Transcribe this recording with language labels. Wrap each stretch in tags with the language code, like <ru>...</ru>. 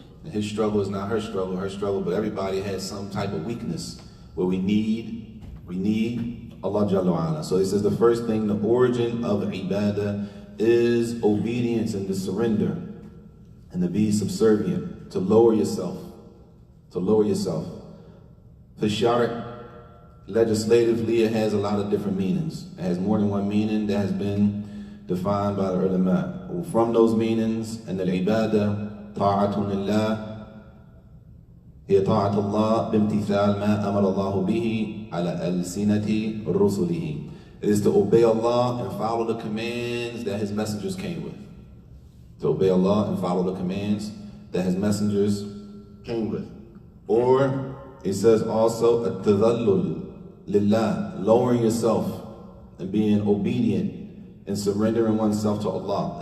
<en>And his struggle is not her struggle, but everybody has some type of weakness where we need Allah Jalla wa Ala. So he says the first thing, the origin of ibadah is obedience and to surrender and to be subservient, to lower yourself, The shari'ah, legislatively, it has a lot of different meanings. It has more than one meaning that has been defined by the ulama. From those meanings,</en> <ar>and al-ibadah, ta'atun lillah, هي طاعة الله بامتثال ما أمر الله به على ألسنة رسله.</ar> <en>It is to obey Allah and follow the commands that His messengers came with. To obey Allah and follow the commands that His messengers came with. Or it says also at-tadhallul lillah, lowering yourself and being obedient and surrendering oneself to Allah.</en>